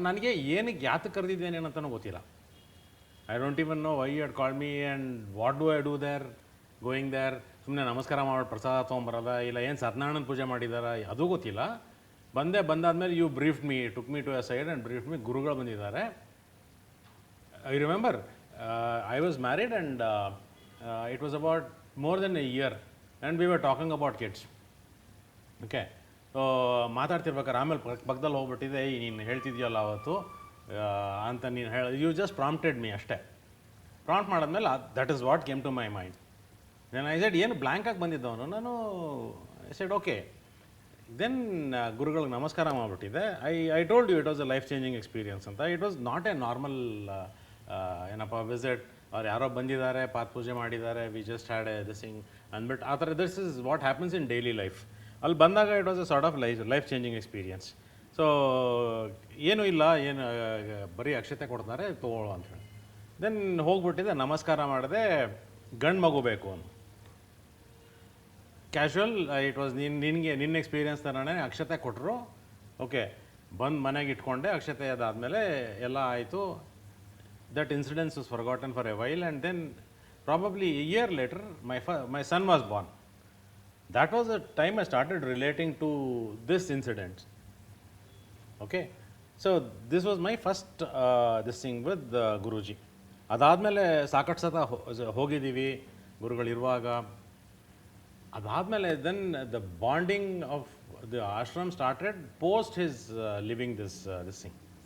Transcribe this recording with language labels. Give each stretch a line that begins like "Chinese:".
Kannada: ನನಗೆ ಏನಕ್ಕೆ ಯಾತಕ್ಕೆ ಕರೆದಿದ್ದೇನೆ ಅಂತಲೂ ಗೊತ್ತಿಲ್ಲ.
English: I don't even know why you had called me and what do I do there, going there.
Kannada: ಸುಮ್ಮನೆ ನಮಸ್ಕಾರ ಮಾಡಿ ಪ್ರಸಾದ ತೊಗೊಂಬರೋದ, ಇಲ್ಲ ಏನು ಸತ್ಯನಾರಾಯಣನ ಪೂಜೆ ಮಾಡಿದಾರ, ಅದು ಗೊತ್ತಿಲ್ಲ.
English: ಬಂದಾದ್ಮೇಲೆ you briefed me, took me to a side and briefed me.
Kannada: ಗುರುಗಳು ಬಂದಿದ್ದಾರೆ.
English: I remember I was married and it was about more than a year and we were talking about kids.
Kannada: Okay, so ಮಾತಾಡ್ತಿರ್ಬೇಕಾದ್ರೆ ಆಮೇಲೆ ಪಕ್ಕದಲ್ಲಿ ಹೋಗ್ಬಿಟ್ಟಿದೆ, ನೀನು ಹೇಳ್ತಿದ್ಯಲ್ಲ ಅವತ್ತು ಅಂತ ನೀನು
English: you just prompted me
Kannada: ಅಷ್ಟೇ. ಪ್ರಾಂಪ್ಟ್ ಮಾಡಿದ್ಮೇಲೆ
English: That is what came to my mind. ನಾನು I said,
Kannada: ಏನು ಬ್ಲ್ಯಾಂಕಾಗಿ ಬಂದಿದ್ದವನು ನಾನು.
English: I said okay.
Kannada: ದೆನ್ ಗುರುಗಳಿಗೆ ನಮಸ್ಕಾರ ಮಾಡಿಬಿಟ್ಟಿದೆ.
English: I told you it was a life changing experience ಅಂತ. It was not a normal ಏನಪ್ಪ visit,
Kannada: ಅವ್ರು ಯಾರೋ ಬಂದಿದ್ದಾರೆ, ಪಾತ್ ಪೂಜೆ ಮಾಡಿದ್ದಾರೆ,
English: we just had a this thing
Kannada: ಅಂದ್ಬಿಟ್ಟು ಆ ಥರ.
English: This is what happens in daily life.
Kannada: ಅಲ್ಲಿ ಬಂದಾಗ
English: It was a sort of life changing experience.
Kannada: So ಏನೂ ಇಲ್ಲ, ಏನು ಬರೀ ಅಕ್ಷತೆ ಕೊಡ್ತಾರೆ ತೊಗೊಳ್ಳೋ ಅಂತೇಳಿ. ದೆನ್ ಹೋಗ್ಬಿಟ್ಟಿದೆ, ನಮಸ್ಕಾರ ಮಾಡಿದೆ. ಗಂಡು ಮಗು ಬೇಕು ಅಂತ ಕ್ಯಾಶುವಲ್.
English: it was
Kannada: ನಿನ್ನ ಎಕ್ಸ್ಪೀರಿಯನ್ಸ್ ಥರನೇ ಅಕ್ಷತೆ ಕೊಟ್ಟರು. ಓಕೆ, ಬಂದು ಮನೆಗೆ ಇಟ್ಕೊಂಡೆ. ಅಕ್ಷತೆ ಅದಾದಮೇಲೆ ಎಲ್ಲ ಆಯಿತು.
English: That incident was forgotten for a while, and then probably a year later my son was born. That was the time I started relating to this incident. Okay, so this was my first this thing with Guruji.
Kannada: ಅದಾದಮೇಲೆ ಸಾಕಷ್ಟು ಸತ ಹೋಗಿದ್ದೀವಿ ಗುರುಗಳಿರುವಾಗ.
English: ಅದಾದಮೇಲೆ then the bonding of the ashram started post his living this thing.